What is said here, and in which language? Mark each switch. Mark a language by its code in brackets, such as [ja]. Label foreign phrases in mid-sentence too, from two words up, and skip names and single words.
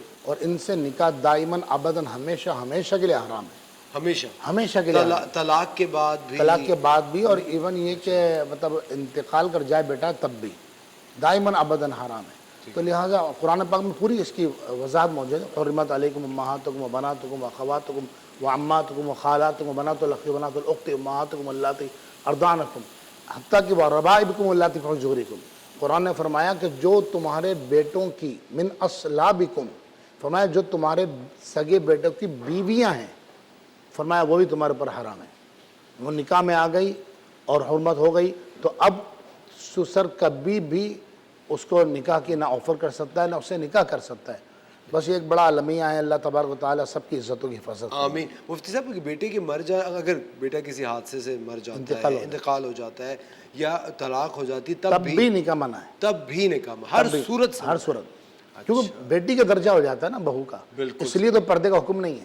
[hi] और इनसे निकाह [ar] دائما أبدا [hi] हमेशा हमेशा के लिए हराम है, हमेशा के लिए। तलाक के बाद भी, और इवन ये कि मतलब इंतकाल कर जाए बेटा तब भी [ar] دائما أبدا [hi] हराम है। तो लिहाजा कुरान पाक में पूरी इसकी वजाहत मौजूद है। [ar] حرمت عليكم أمهاتكم وبناتكم وأخواتكم وعماتكم وخالاتكم وبنات الأخ وبنات الأخت أمهاتكم اللاتي أرضعنكم. حتى كي وربائبكم اللاتي في حجوركم, [hi] कुरान ने फरमाया कि जो तुम्हारे बेटों की [ar] من أصلابكم, [hi] फरमाया जो तुम्हारे सगे बेटों की बीवियां हैं, फरमाया वो भी तुम्हारे ऊपर हराम है। वो निकाह में आ गई और हुर्मत हो गई, तो अब ससुर कभी भी उसको निकाह की ना ऑफ़र कर सकता है ना उससे निकाह कर सकता है। बस ये एक बड़ा अलमिया है। [ar] الله تبارك وتعالى [hi] सबकी इज़्ज़तों की हिफाजत करे। आमीन। मुफ्ती साहब कि बेटे के मर जाए, अगर बेटा किसी हादसे से मर जाता है, इंतकाल हो जाता है या तलाक हो जाती है, तब भी निकाह मना है, तब भी निकाह हर सूरत से, हर सूरत, क्योंकि बेटी का दर्जा हो जाता है ना बहू का, इसलिए तो पर्दे का हुक्म नहीं है।